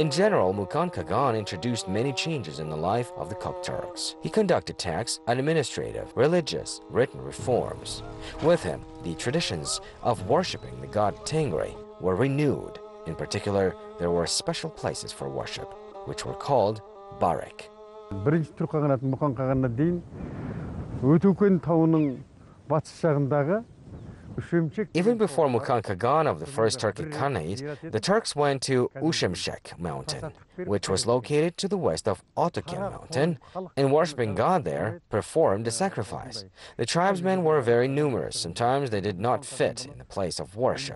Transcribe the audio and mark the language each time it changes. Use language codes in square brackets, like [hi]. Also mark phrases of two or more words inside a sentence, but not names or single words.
[en] In general, Mukan Kagan introduced many changes in the life of the Turks. He conducted tax, administrative, religious, written reforms. With him, the traditions of worshipping the god Tengri were renewed. In particular, there were special places for worship, which were called Baryk. [kk] бірінші түрік қағанатын мұқан қағанына дейін Өтөкен тауының батыс жағындағы [en] Even before Mukan Kagan of the First Turkic Khanate, the Turks went to Ushemshek mountain, which was located to the west of Otoken mountain, and worshipping God there, performed a sacrifice. The tribesmen were very numerous. Sometimes they did not fit in the place of worship.